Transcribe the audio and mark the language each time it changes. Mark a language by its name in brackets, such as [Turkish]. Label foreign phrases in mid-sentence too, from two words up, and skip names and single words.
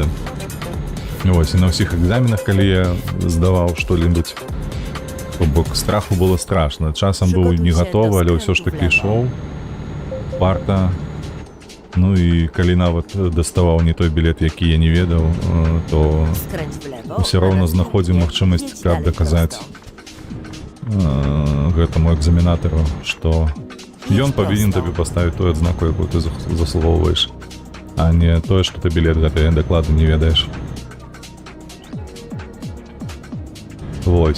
[Belarusian] Вось, і на ўсіх экзаменах, калі я здаваў што-небудзь, то бок страху было страшна. Часам быў не гатовы, але ўсё ж такі ішоў, парта. Ну і калі нават даставаў не той білет, які я не ведаў, то [Polish] Skręć w lewo. [Belarusian] ўсё роўна [Polish] oraz [Belarusian] знаходзіў [Polish] jedź [Belarusian] магчымасць, каб [Polish] dalej [Belarusian] даказаць [Polish] prosto. [Belarusian] гэтаму экзаменатару, што ён [Polish] Едь [Belarusian] павінен [Polish] prosto. [Belarusian] табе паставіць тую адзнаку, якую ты заслугоўваеш, а не тое, што ты білет гэты дакладна не ведаеш. Вось.